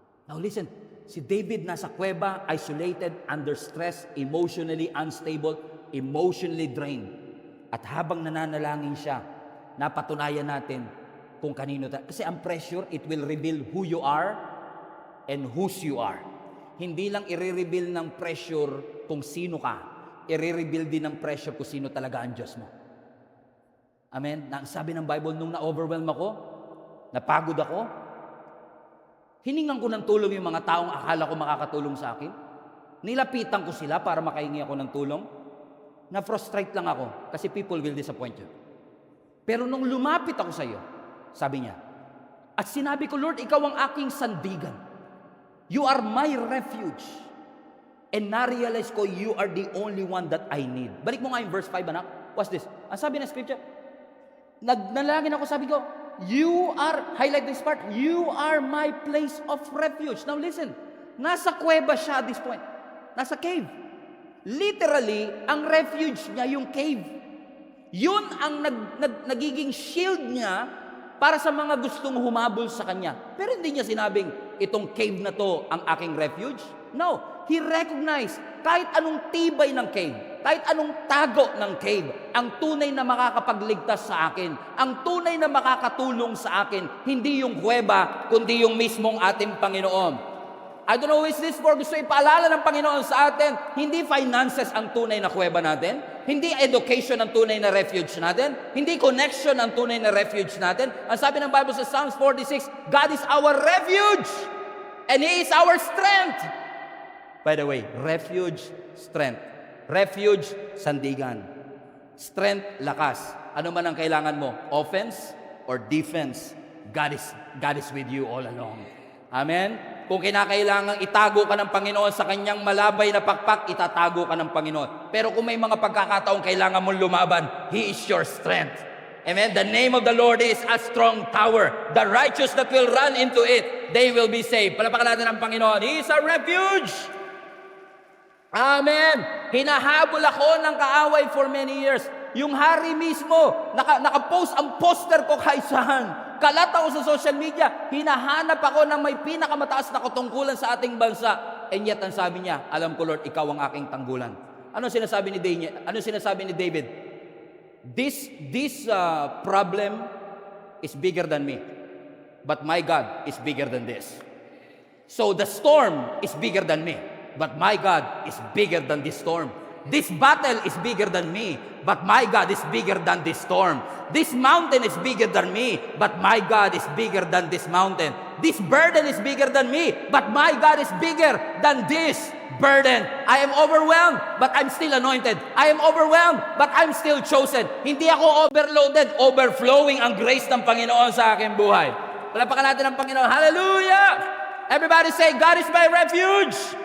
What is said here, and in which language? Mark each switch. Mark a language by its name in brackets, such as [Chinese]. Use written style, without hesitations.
[English] Now listen, [Filipino] si David nasa kuweba, [English] isolated, under stress, emotionally unstable, emotionally drained. [Filipino] At habang nananalangin siya, napatunayan natin kung kanino tayo. Kasi ang pressure, [English] it will reveal who you are and whose you are. [Filipino] Hindi lang i-reveal ng pressure kung sino ka. I-reveal din ng pressure kung sino talaga ang Diyos mo. Amen? Sabi ng Bible, nung na-overwhelm ako, napagod ako, hiningan ko ng tulong yung mga taong akala ko makakatulong sa akin. Nilapitan ko sila para makahingi ako ng tulong. Na-frustrate lang ako kasi [English] people will disappoint you. [Filipino] Pero nung lumapit ako sa iyo, sabi niya, at sinabi ko, "Lord, ikaw ang aking sandigan. [English] You are my refuge." And [Filipino] na-realize ko, [English] you are the only one that I need. [Filipino] Balik mo nga yung verse 5, anak. [English] What's this? [Filipino] Ang sabi ng scripture, nagnalangin ako, sabi ko, [English] you are, highlight this part, you are my place of refuge. [Filipino] Now listen, nasa kuweba siya [English] at this point. [Filipino] Nasa cave. Literally, ang refuge niya yung cave. Yun ang nagiging shield niya para sa mga gustong humabol sa kanya. Pero hindi niya sinabing, itong cave na to ang aking refuge. No, [English] he recognized [Filipino] kahit anong tibay ng cave, kahit anong tago ng cave, ang tunay na makakapagligtas sa akin, ang tunay na makakatulong sa akin, hindi yung kuweba, kundi yung mismong ating Panginoon. [English] I don't know who is this for. [Filipino] Gusto ipaalala ng Panginoon sa atin, hindi finances ang tunay na kuweba natin, hindi education ang tunay na refuge natin, hindi connection ang tunay na refuge natin. Ang sabi ng Bible sa [English] Psalms 46, God is our refuge and He is our strength. By the way, refuge, strength. Refuge, sandigan. Strength, lakas. [Filipino] Ano man ang kailangan mo, [English] offense or defense, God is with you all along. Amen? [Filipino] Kung kinakailangan itago ka ng Panginoon sa kanyang malabay na pakpak, itatago ka ng Panginoon. Pero kung may mga pagkakataong kailangan mong lumaban, [English] He is your strength. [Filipino] Amen? [English] The name of the Lord is a strong tower. The righteous that will run into it, they will be saved. [Filipino] Palapakan natin ang Panginoon. [English] He is a refuge. [Filipino] Amen. Hinahabol ako ng kaaway [English] for many years. [Filipino] Yung hari mismo, nakapost ang poster ko kay saan. Kalat ako sa social media. Hinahanap ako ng may pinakamataas na katungkulan sa ating bansa. And yet, ang sabi niya, alam ko Lord, ikaw ang aking tanggulan. Ano sinasabi ni David? [English] This problem is bigger than me. But my God is bigger than this. So the storm is bigger than me. But my God is bigger than this storm. This battle is bigger than me, but my God is bigger than this storm. This mountain is bigger than me, but my God is bigger than this mountain. This burden is bigger than me, but my God is bigger than this burden. I am overwhelmed, but I'm still anointed. I am overwhelmed, but I'm still chosen. [Filipino] Hindi ako overloaded, overflowing ang grace ng Panginoon sa aking buhay. Palapakan natin ang Panginoon. Hallelujah! [English] Everybody say, God is my refuge.